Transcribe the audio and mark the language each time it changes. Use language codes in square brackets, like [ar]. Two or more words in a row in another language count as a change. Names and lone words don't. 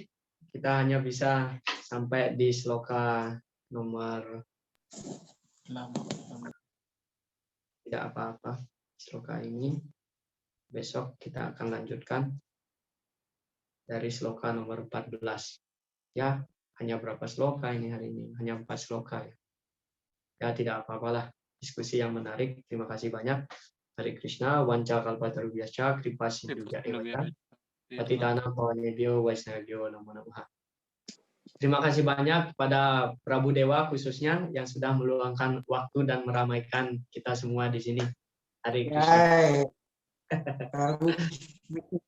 [id] Kita hanya bisa sampai di sloka nomor tidak apa-apa. Sloka ini besok kita akan lanjutkan dari sloka nomor 14. Ya, hanya berapa sloka ini hari ini? Hanya 4 sloka ya. Ya, tidak apa-apalah. Diskusi yang menarik. Terima kasih banyak. [sa] Hare Krishna, Wanca Kalpataru Biasca, Kripa Sindhu Jayawata, Patitana Pawanebhyo Vaishnavibhyo Namo Namaha. [id] Terima kasih banyak kepada Prabu Dewa khususnya yang sudah meluangkan waktu dan meramaikan kita semua di sini. [sa] Hare Krishna. [id] Baik.